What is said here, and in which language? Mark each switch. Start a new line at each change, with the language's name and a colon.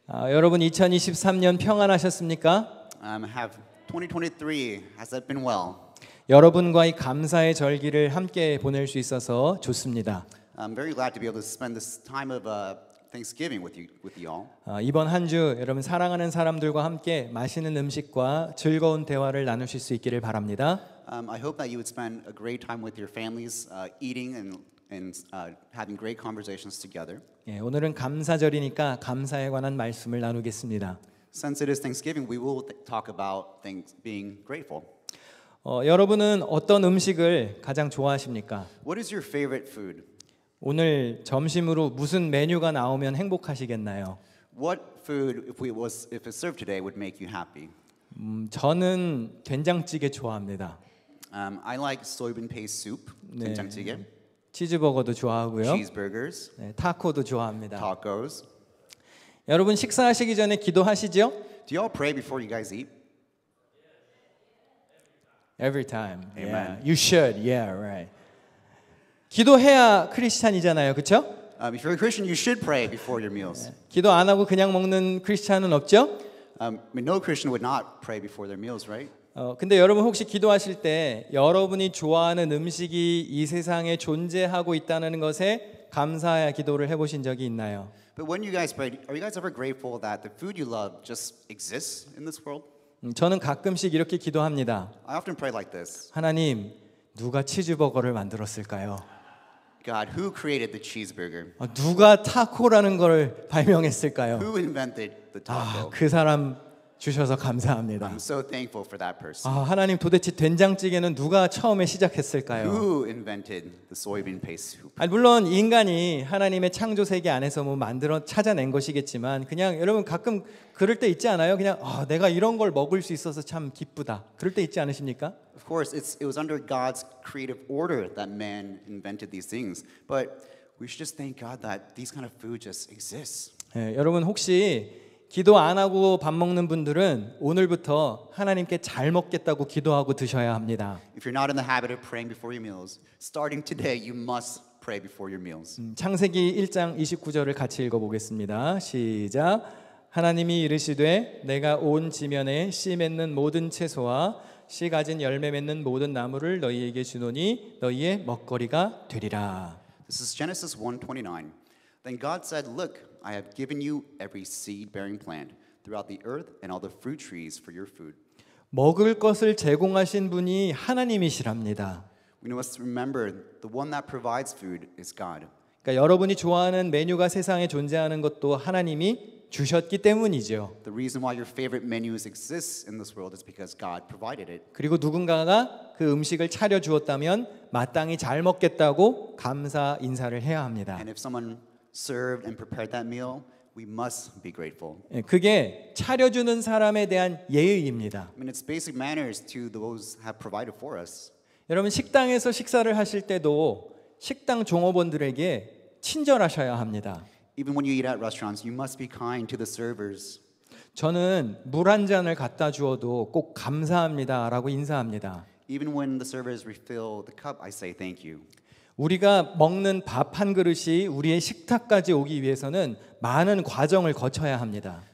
Korean: 여러분 2023년 평안하셨습니까?
English: Have 2023 has that been well?
Korean: 여러분과의 감사의 절기를 함께 보낼 수 있어서 좋습니다.
English: I'm very glad to be able to spend this time of Thanksgiving with you all.
Korean: 이번 한 주 여러분 사랑하는 사람들과 함께 맛있는 음식과 즐거운 대화를 나누실 수 있기를 바랍니다.
English: I hope that you would spend a great time with your families, eating and having great conversations together.
Korean: 예, 오늘은 감사절이니까 감사에 관한 말씀을 나누겠습니다.
English: Since it is Thanksgiving, we will talk about being grateful.
Korean: 여러분은 어떤 음식을 가장 좋아하십니까?
English: What is your favorite food?
Korean: 오늘 점심으로 무슨 메뉴가 나오면 행복하시겠나요?
English: What food, if it served today, would make you happy?
Korean: 저는 된장찌개 좋아합니다.
English: I like soybean paste soup, 된장찌개,
Korean: 치즈버거도 좋아하고요.
English: cheeseburgers,
Korean: 네, 타코도 좋아합니다.
English: tacos.
Korean: 여러분 식사하시기 전에 기도하시죠?
English: Do you all pray before you guys eat? Every time. Amen. Yeah, you should. Yeah, right.
Korean: 기도해야 크리스찬이잖아요, 그렇죠?
English: If you're a Christian, you should pray before your meals.
Korean: 기도 안 하고 그냥 먹는 크리스찬은 없죠?
English: No Christian would not pray before their meals, right?
Korean: 근데 여러분 혹시 기도하실 때 여러분이 좋아하는 음식이 이 세상에 존재하고 있다는 것에 감사의 기도를 해보신 적이 있나요?
English: But when you guys pray, are you guys ever grateful that the food you love just exists in this world?
Korean: 저는 가끔씩 이렇게 기도합니다.
English: I often pray like this.
Korean: 하나님, 누가 치즈버거를 만들었을까요?
English: God, who created the cheeseburger?
Korean: 누가 타코라는 걸 발명했을까요?
English: Who invented the taco?
Korean: 그 사람 주셔서 감사합니다.
English: I'm so thankful for that person.
Korean: 하나님 도대체 된장찌개는 누가 처음에 시작했을까요?
English: Who invented the soybean paste soup?
Korean: 물론 인간이 하나님의 창조 세계 안에서 뭐 만들어 찾아낸 것이겠지만 그냥 여러분 가끔 그럴 때 있지 않아요? 그냥 내가 이런 걸 먹을 수 있어서 참 기쁘다. 그럴 때 있지 않으십니까?
English: Of course, it was under God's creative order that man invented these things. But we should just thank God that these kind of food just exists.
Korean: 여러분 혹시 기도 안 하고 밥 먹는 분들은 오늘부터 하나님께 잘 먹겠다고 기도하고 드셔야 합니다.
English: If you're not in the habit of praying before your meals, starting today, you must pray before your meals.
Korean: 창세기 1장 29절을 같이 읽어보겠습니다. 시작. 하나님이 이르시되 내가 온 지면에 씨 맺는 모든 채소와 씨 가진 열매 맺는 모든 나무를 너희에게 주노니 너희의 먹거리가 되리라.
English: This is Genesis 1:29. Then God said, "Look, I have given you every seed-bearing plant throughout the earth and all the fruit trees for your food."
Korean: 먹을 것을 제공하신 분이 하나님이시랍니다.
English: We must remember the one that provides food is God.
Korean: 그러니까 여러분이 좋아하는 메뉴가 세상에 존재하는 것도 하나님이 주셨기 때문이죠.
English: The reason why your favorite menus exist in this world is because God provided it.
Korean: 그리고 누군가가 그 음식을 차려 주었다면 마땅히 잘 먹겠다고 감사 인사를 해야 합니다.
English: And if someone served and prepared that meal, we must be grateful.
Korean: 그게 차려주는 사람에 대한 예의입니다.
English: I mean, it's basic manners to those who have provided for us.
Korean: 여러분 식당에서 식사를 하실 때도 식당 종업원들에게 친절하셔야 합니다.
English: Even when you eat at restaurants, you must be kind to the servers.
Korean: 저는 물 한 잔을 갖다 주어도 꼭 감사합니다라고 인사합니다.
English: Even when the servers refill the cup, I say thank you.
Korean: 우리가 먹는 밥 한 그릇이 우리의 식탁까지 오기 위해서는 많은 과정을 거쳐야 합니다.